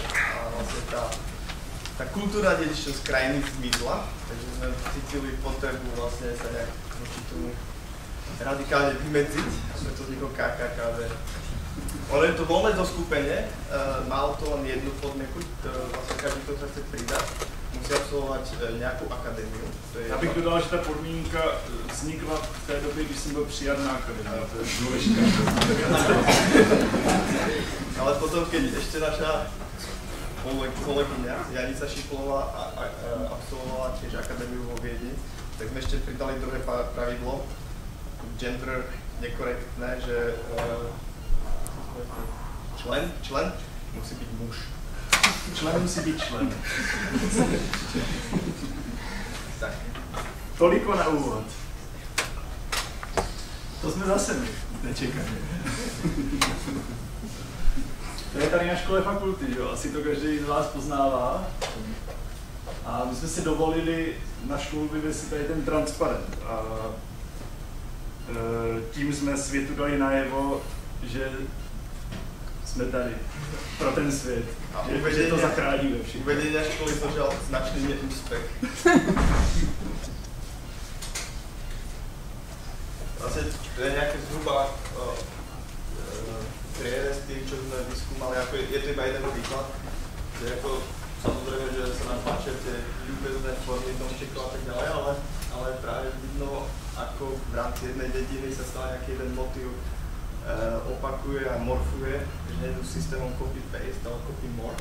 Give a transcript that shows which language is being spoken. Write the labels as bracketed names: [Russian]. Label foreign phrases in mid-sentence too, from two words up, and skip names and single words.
[Slovak] A vlastne tá kultúra dedičnosť krajiny zmizla, takže sme cítili potrebu vlastne sa nejak voči tomu radikálne vymedziť, a sme to vzniklo KKKD. Ale je to voľné zoskupenie, malo to len jednu podmienku, vlastne každý, kto sa chce pridať, musí absolvovať nejakú akadémiu. [Czech] Já bych dodal, že ta podmínka vznikla v té době, když jsem byl přijat na akadémii, to je důležité. [Slovak] Ale potom, keď ešte naša kolegyňa Janica Šiplová absolvovala tiež akadémiu vo Viedni, tak sme ešte pridali druhé pravidlo, gender nekorektné, že člen musí byť muž. [Czech] Člen musí být člen. Tak. Toliko na úvod. To jsme zase my, nečekaně. To je tady na škole fakulty, jo? Asi to každý z vás poznává. A my jsme si dovolili na školu vyvěsit tady ten transparent. A tím jsme světu dali najevo, že jsme tady pro ten svět. A že to zachráníme všichni. [Slovak] Uvedenia školy zažal značný neúspech. Vlastne to je nejaké zhruba prierez tým, čo sme vyskúmali, ako je to iba jeden príklad, že ako samozrejme, že sa nám páčia tie ľúbezné formy domčekov a tak ďalej, ale práve vidno, ako v rámci jednej dediny sa stále nejaký jeden motív opakuje a morfuje, že nie je systémom copy-paste, ale copy-more.